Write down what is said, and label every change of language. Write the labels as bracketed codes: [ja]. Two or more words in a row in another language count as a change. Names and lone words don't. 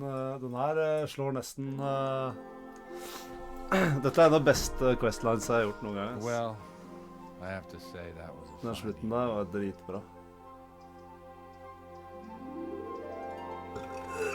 [no] Den her slår nesten Dette er en av de beste questlines jeg har gjort noen gang. [en] Well, I have to say that was [no] Den slutten der var dritbra.